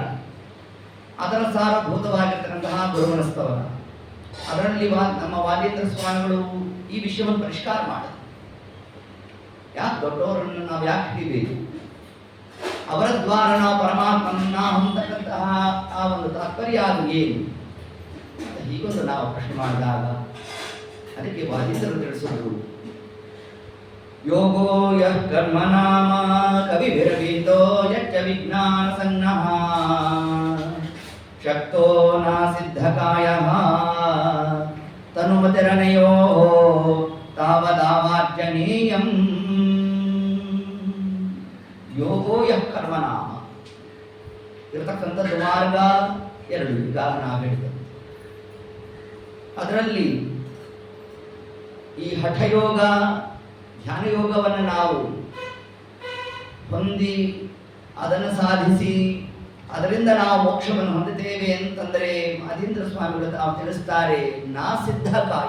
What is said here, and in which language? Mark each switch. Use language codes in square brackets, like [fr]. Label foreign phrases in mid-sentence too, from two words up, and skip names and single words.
[kn] ಅದರ ಸಾರಭೂತವಾಗಿರ್ತಕ್ಕಂತಹ ಗುರುಮನಸ್ತವನ ಅದರಲ್ಲಿ ನಮ್ಮ ವಾದೇಂದ್ರ ಸ್ವಾಮಿಗಳು ಈ ವಿಷಯವನ್ನು ಪರಿಷ್ಕಾರ ಮಾಡಿದರು. ಯಾಕೆ ದೊಡ್ಡವರನ್ನು ನಾವು ಯಾಕೆ ಹಿಡಿಬೇಕು, ಅವರ ದ್ವಾರ ನಾವು ಪರಮಾತ್ಮನನ್ನ ಹೊಂದತಕ್ಕಂತಹ ಆ ಒಂದು ತಾತ್ಪರ್ಯ ಅದು ಏನು ಅಂತ ಹೀಗೊಂದು ನಾವು ಪ್ರಶ್ನೆ ಮಾಡಿದಾಗ ಅದಕ್ಕೆ ವಾದೇಂದ್ರರು ತಿಳಿಸಿದ್ರು. [sa] ಯೋಗೋ ಯಃ ಕರ್ಮ ನಾಮ ಕವಿಭಿರವೀತೋ ಯಚ್ಚ ವಿಜ್ಞಾನ ಸನ್ನಃ ಶಕ್ತೋ ನ ಸಿದ್ಧಕಾಯಃ ತನುಮತಿರನಯೋ ತಾವದಾವಾರ್ಜನೀಯಂ. ಯೋಗೋ ಯಃ ಕರ್ಮನಾಮ [kn] ಇರತಕ್ಕಂಥದ್ದು ಮಾರ್ಗ ಎರಡು, ಈಗಾಗ ನಾವು ಹೇಳಿದೆ. ಅದರಲ್ಲಿ ಈ ಹಠಯೋಗ ಧ್ಯಾನಯೋಗವನ್ನು ನಾವು ಹೊಂದಿ ಅದನ್ನು ಸಾಧಿಸಿ ಅದರಿಂದ ನಾವು ಮೋಕ್ಷವನ್ನು ಹೊಂದುತ್ತೇವೆ ಅಂತಂದರೆ ಮಹದೀಂದ್ರ ಸ್ವಾಮಿಗಳು ತಾವು ತಿಳಿಸ್ತಾರೆ, [sa] ನಾ ಸಿದ್ಧ ಕಾಯ.